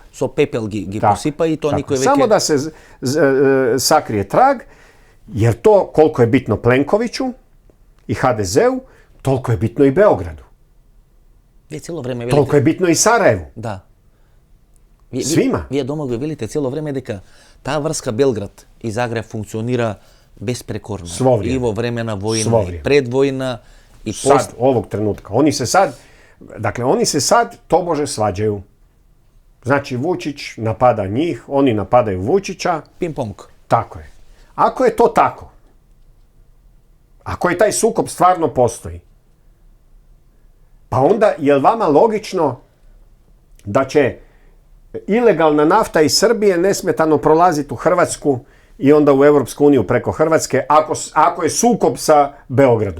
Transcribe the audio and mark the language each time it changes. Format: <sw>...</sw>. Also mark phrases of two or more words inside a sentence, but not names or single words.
<mk>So pepel gi posipa i to niko je veke...</mk> <hr>Samo da se sakrije trag, jer to koliko je bitno Plenkoviću i HDZ-u, toliko je bitno i Beogradu.</hr> <mk>Vi</mk> <hr>cijelo vreme</hr> <mk>velite...</mk> <hr>Toliko je bitno i Sarajevu. Da. Svima.</hr> <mk>Vие Домагој велите</mk> <hr>cijelo vreme</hr> <mk>дека таа врска Белград и Загреб функционира безпрекорно. И во време на војна, и пред војна, и</mk> <hr>sad, ovog trenutka. Oni se sad tobože svađaju. Znači, Vučić napada njih, oni napadaju Vučića. Ping-pong. Tako je. Ako je to tako, ako je taj sukob stvarno postoji, pa onda je li vama logično da će ilegalna nafta iz Srbije nesmetano prolaziti u Hrvatsku i onda u Europsku uniju preko Hrvatske ako je sukob sa Beogradom?</hr>